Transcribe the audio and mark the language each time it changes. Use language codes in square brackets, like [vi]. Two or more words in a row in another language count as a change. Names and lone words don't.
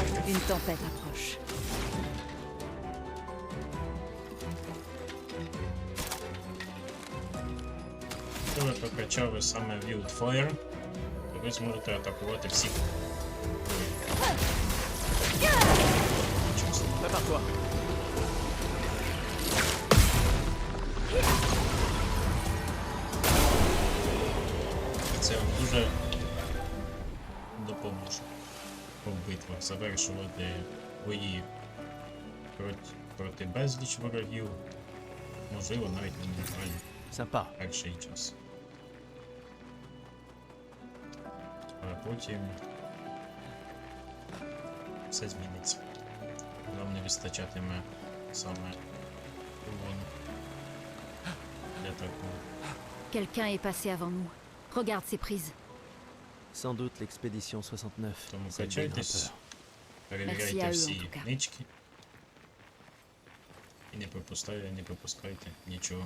[fr] Une tempête approche. [uk] Якщо ви прокачали саме Wild Fire, то ви зможете атакувати всіх. [fr] Prépare-toi. [uk] Це вам дуже допоможе у битвах завершувати бої проти безліч ворогів, можливо навіть на нейтралі [fr] Sympa. [uk] перший час. А потім все зміниться. Вам не вистачатиме саме урону для такого. [fr] Quelqu'un est passé avant nous. Regarde ces prises. Sans doute l'expédition 69. [uk] Тому [fr] celle des [uk] качайтесь, [fr] grimpeurs. [uk] перевіряйте [fr] Merci à eux, [uk] всі [fr] en tout cas. [uk] нички. І не пропускайте нічого.